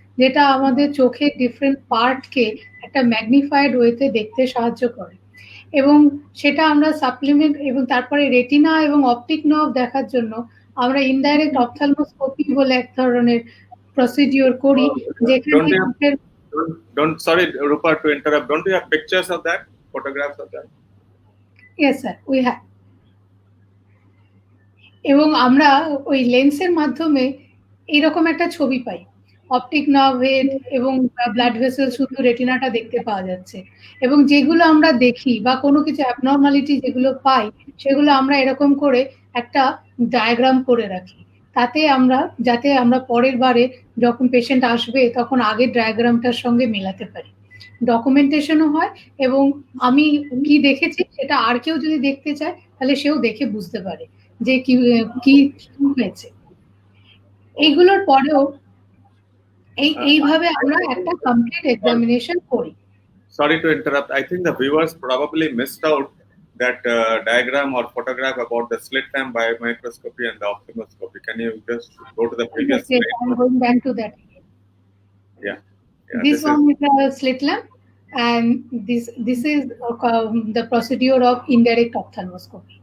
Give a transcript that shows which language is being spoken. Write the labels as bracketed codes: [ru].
[bn] যেটা আমাদের চোখের ডিফারেন্ট পার্টকে একটা ম্যাগনিফাইড ওয়েতে দেখতে সাহায্য করে এবং সেটা আমরা সাপ্লিমেন্ট এবং তারপরে রেটিনা এবং অপটিক নার্ভ দেখার জন্য আমরা ইনডাইরেক্ট অপথ্যালমোস্কোপি বলে এক ধরনের প্রসিডিওর করি যেখানে চোখের [en] don't sorry Rupa to interrupt, don't you have pictures of that, photographs of that? Yes sir, we have. [bn] এবং আমরা ওই লেন্সের মাধ্যমে এইরকম একটা ছবি পাই, অপটিক নার্ভের এবং ব্লাড ভেসেল শুধু রেটিনাটা দেখতে পাওয়া যাচ্ছে এবং যেগুলো আমরা দেখি বা কোনো কিছু অ্যাবনর্মালিটি যেগুলো পাই সেগুলো আমরা এরকম করে একটা ডায়াগ্রাম করে রাখি, তাতে আমরা যাতে আমরা পরের বারে যখন পেশেন্ট আসবে তখন আগের ডায়াগ্রামটার সঙ্গে মেলাতে পারি, ডকুমেন্টেশনও হয় এবং আমি কি দেখেছি সেটা আর কেউ যদি দেখতে চায় তাহলে সেও দেখে বুঝতে পারে যে কি কি হয়েছে। এইগুলোর পরেও এইভাবে আমরা একটা কমপ্লিট এক্সামিনেশন করি। [en] Sorry to interrupt, I think the viewers probably missed out that diagram or photograph about the slit lamp biomicroscopy and the ophthalmoscopy. Can you just go to the previous Yes, slide? I'm going back to that. Yeah, This one is a slit lamp and this is the procedure of indirect ophthalmoscopy.